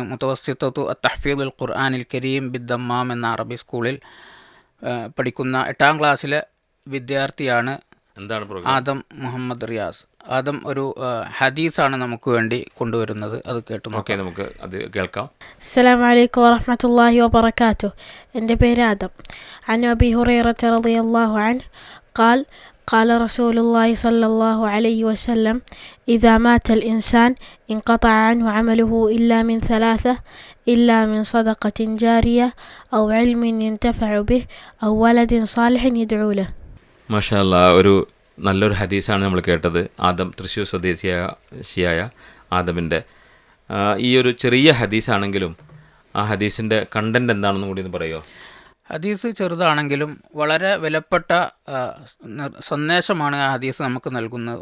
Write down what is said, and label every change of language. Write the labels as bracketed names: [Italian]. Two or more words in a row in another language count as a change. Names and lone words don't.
[Malayalam] മുത്തവസ്സിത്തത്തു തഹ്ഫീദുൽ ഖുർആനിൽ കരീം ബിദ്ദമ്മാം എന്ന അറബി സ്കൂളിൽ പഠിക്കുന്ന 8ാം ക്ലാസ്സിലെ വിദ്യാർത്ഥിയാണ്. എന്താണ് ആദം മുഹമ്മദ് റിയാസ്. ആദം ഒരു ഹദീസാണ് നമുക്ക് വേണ്ടി കൊണ്ടുവരുന്നത്, അത് കേട്ടു. ഓക്കെ, നമുക്ക് അത് കേൾക്കാം. [Arabic] السلام عليكم ورحمة الله وبركاته. [Malayalam] എൻ്റെ പേര് ആദം. [Arabic] عن أبي هريرة رضي الله عنه قال قال رسول الله صلى الله عليه وسلم إذا مات الإنسان انقطع عنه عمله إلا من 3 إلا من صدقة جارية أو علم ينتفع به أو ولد صالح يدعو له. ما شاء الله, [Malayalam] ഒരു നല്ലൊരു ഹദീസാണ് നമ്മൾ കേട്ടത്. ആദം തൃശ്ശൂർ സ്വദേശിയായ ആദമിൻ്റെ ഈ ഒരു ചെറിയ ഹദീസാണെങ്കിലും ആ ഹദീസിൻ്റെ കണ്ടൻറ് എന്താണെന്നും കൂടി ഒന്ന് പറയുമോ? ഹദീസ് ചെറുതാണെങ്കിലും വളരെ വിലപ്പെട്ട സന്ദേശമാണ് ആ ഹദീസ് നമുക്ക് നൽകുന്നത്.